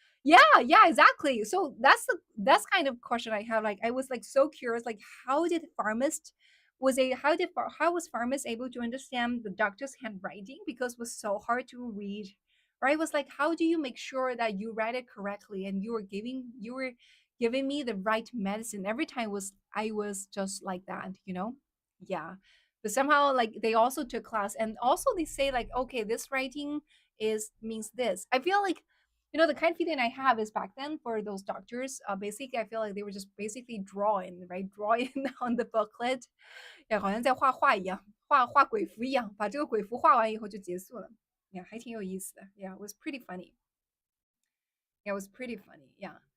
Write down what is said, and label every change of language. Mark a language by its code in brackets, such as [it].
[en] Yeah, exactly. So that's kind of question I have. Like I was like so curious, like how did pharmacist was a how was pharmacist able to understand the doctor's handwriting because it was so hard to read, right? It was like how do you make sure that you read it correctly and you were giving me the right medicine every time was I was just like that, you know? Yeah. But somehow like they also took class and also they say like okay, this writing is means this. I feel like the kind of feeling I have is back then for those doctors, basically I feel like they were just basically drawing, right? Drawing on the booklet， [zh] 好像在画画一样，画鬼符一样，把这个鬼符画完以后就结束了。Yeah，还挺有意思的。 [en] Yeah，it was pretty funny. Yeah, it was pretty funny. Yeah.